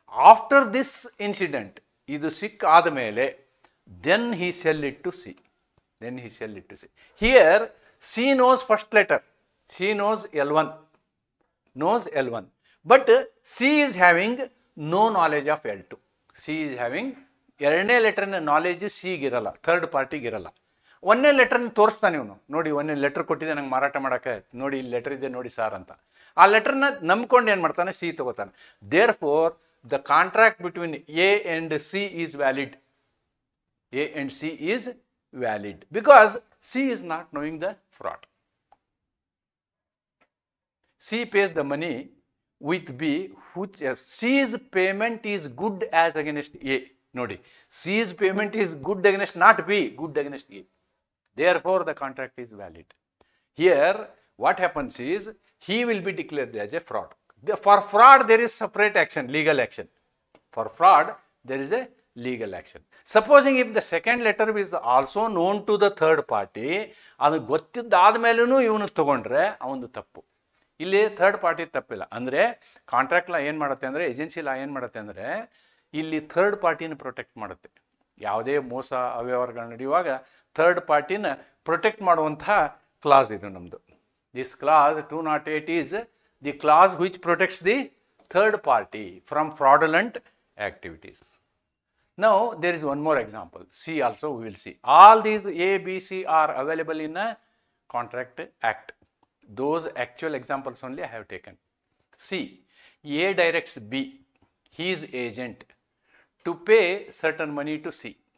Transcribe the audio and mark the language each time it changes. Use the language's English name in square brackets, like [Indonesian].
[English] After this incident, [Kannada] idu sikk ಆದಮೇಲೆ [English] then he sell it to C. Then he sell it to C. Here C knows first letter. C knows L1. Knows L1. But C is having no knowledge of L2. C is having [Kannada] ಎರಡನೇ ಲೆಟರ್ನ knowledge ಸಿಗೆ ಇರಲ್ಲ, third ಪಾರ್ಟಿಗೆ ಇರಲ್ಲ. ಒಂದೇ ಲೆಟರ್ನ ತೋರಿಸ್ತಾನೆ ಇವನು, ನೋಡಿ ಒಂದೇ ಲೆಟರ್ ಕೊಟ್ಟಿದೆ ನಂಗೆ ಮಾರಾಟ ಮಾಡೋಕ್ಕೆ, ನೋಡಿ ಇಲ್ಲಿ ಲೆಟರ್ ಇದೆ ನೋಡಿ ಸಾರ್ ಅಂತ. ಆ ಲೆಟರ್ನ ನಂಬ್ಕೊಂಡು ಏನು ಮಾಡ್ತಾನೆ, ಸಿ ತಗೋತಾನೆ. [English] Therefore the contract between A and C is valid. A and C is valid because C is not knowing the fraud. C pays the money with B, which C's payment is good as against A. ನೋಡಿ, C's payment is good against not B, good against A. Therefore, the contract is valid. Here, what happens is, he will be declared as a fraud. For fraud, there is separate action, legal action. For fraud, there is a legal action. Supposing if the second letter is also known to the third party, [Kannada] ಅದು ಗೊತ್ತಿದ್ದಾದ ಮೇಲೂ ಇವನು ತಗೊಂಡ್ರೆ ಅವನು ತಪ್ಪು. ಇಲ್ಲಿ third party ತಪ್ಪಿಲ್ಲ. ಅಂದರೆ contract law ಏನು ಮಾಡುತ್ತೆ ಅಂದರೆ, ಏಜೆನ್ಸಿ ಲಾ ಏನು ಮಾಡುತ್ತೆ ಅಂದರೆ, ಇಲ್ಲಿ ಥರ್ಡ್ ಪಾರ್ಟಿನ ಪ್ರೊಟೆಕ್ಟ್ ಮಾಡುತ್ತೆ. ಯಾವುದೇ ಮೋಸ ಅವ್ಯವಹಾರಗಳು ನಡೆಯುವಾಗ ಥರ್ಡ್ ಪಾರ್ಟಿನ ಪ್ರೊಟೆಕ್ಟ್ ಮಾಡುವಂತಹ ಕ್ಲಾಸ್ ಇದು ನಮ್ಮದು. [English] This clause 208 is the clause which protects the third party from fraudulent activities. Now there is one more example. C also we will see. All these A, B, C are available in a Contract Act. Those actual examples only I have taken. C. A directs B, his agent, to pay certain money to C.